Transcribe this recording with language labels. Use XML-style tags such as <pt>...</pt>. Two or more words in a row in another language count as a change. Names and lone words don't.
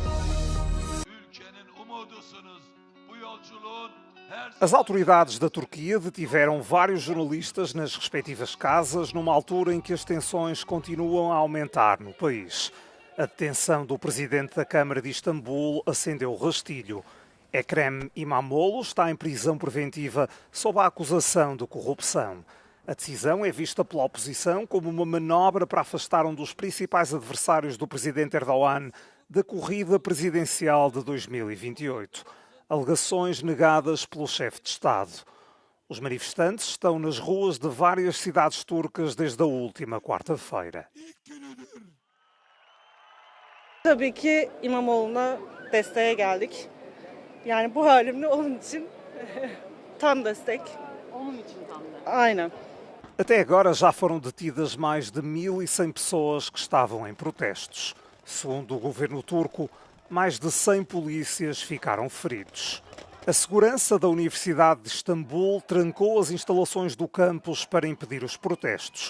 <pt>As autoridades da Turquia detiveram vários jornalistas nas respectivas casas, numa altura em que as tensões continuam a aumentar no país. A detenção do presidente da Câmara de Istambul acendeu o rastilho. Ekrem İmamoğlu está em prisão preventiva sob a acusação de corrupção. A decisão é vista pela oposição como uma manobra para afastar um dos principais adversários do presidente Erdogan da corrida presidencial de 2028. Alegações negadas pelo chefe de Estado. Os manifestantes estão nas ruas de várias cidades turcas desde a última quarta-feira.</pt> <tr>Tabii ki İmamoğlu'na desteğe geldik. Yani bu halimle onun için tam destek. Onun için tam destek. Aynen.</tr> <pt>Até agora já foram detidas mais de 1.100 pessoas que estavam em protestos. Segundo o governo turco, mais de 100 polícias ficaram feridos. A segurança da Universidade de Istambul trancou as instalações do campus para impedir os protestos.</pt>